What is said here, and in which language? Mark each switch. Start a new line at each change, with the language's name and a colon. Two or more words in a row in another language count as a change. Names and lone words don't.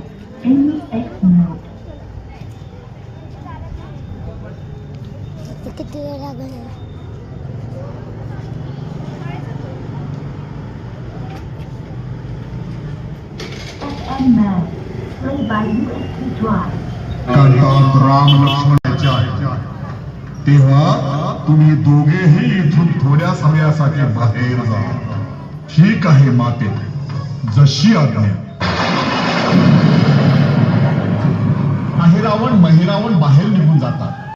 English: NUX mode.
Marathi: किती वेळ लागेल?
English: FM mode. Play by USB drive.
Marathi: राम लक्ष्मणाचे आहे. तेव्हा तुम्ही दोघेही इथून थोड्या समयासाठी बाहेर जा. ठीक आहे माते, जशी आज्ञा. अहिरावण महिरावण बाहेर निघून जातात.